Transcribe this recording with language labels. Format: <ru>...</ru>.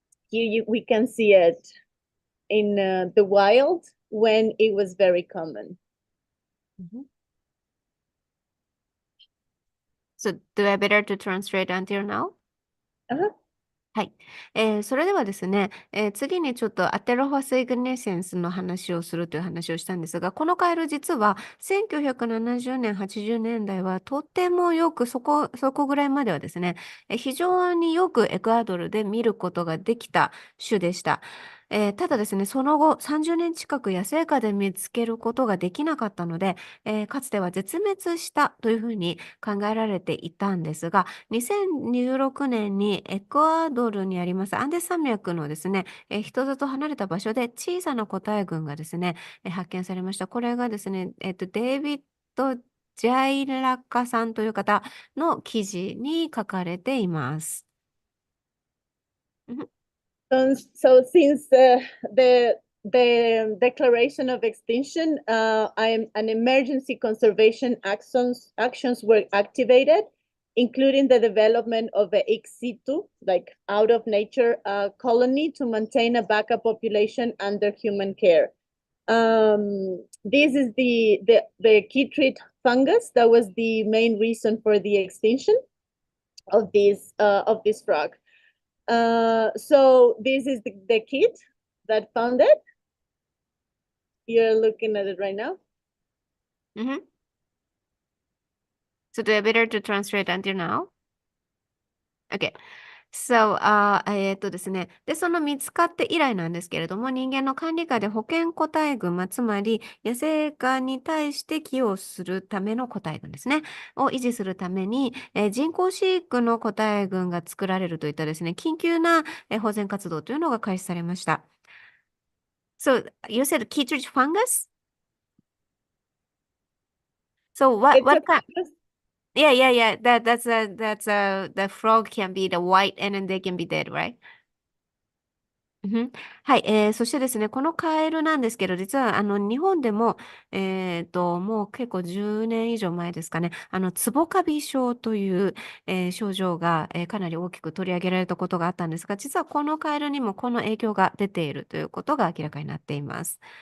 <en>Here we can see it in the wild when it was very common. So do I better to translate until now?</en> <ja>はい。それではですね、次にちょっとアテロファセイグネセンスの話をするという話をしたんですが、このカエル実は1970年、80年代はとってもよくそこぐらいまではですね、非常によくエクアドルで見ることができた種でした。ただですね、その後30年近く野生下で見つけることができなかったので、かつては絶滅したというふうに考えられていたんですが、2016年にエクアドルにありますアンデス山脈のですね、人里離れた場所で小さな個体群がですね、発見されました。これがですね、デイビッド・ジャイラカさんという方の記事に書かれています。</ja> <en>So since the declaration of extinction, an emergency conservation actions were activated, including the development of a ex situ, like out of nature colony to maintain a backup population under human care. This is the chytrid fungus that was the main reason for the extinction of this frog. So this is the kid that found it. You're looking at it right now. So do I better to translate until now? Okay. So,</en> <ja>ですね。で、その見つかって以来なんですけれども、人間の管理下で保健個体群、つまり野生下に対して寄与するための個体群ですね、を維持するために、人工飼育の個体群が作られるといったですね、緊急な、保全活動というのが開始されました。</ja> <en>So, you said chytrid fungus? So, what kind? Yeah. The frog can be the white and then they can be dead, right?</en> <ja>はい、そしてですね、このカエルなんですけど、実は日本でも、もう結構10年以上前ですかね、ツボカビ症という、症状が、かなり大きく取り上げられたことがあったんですが、実はこのカエルにもこの影響が出ているということが明らかになっています。</ja>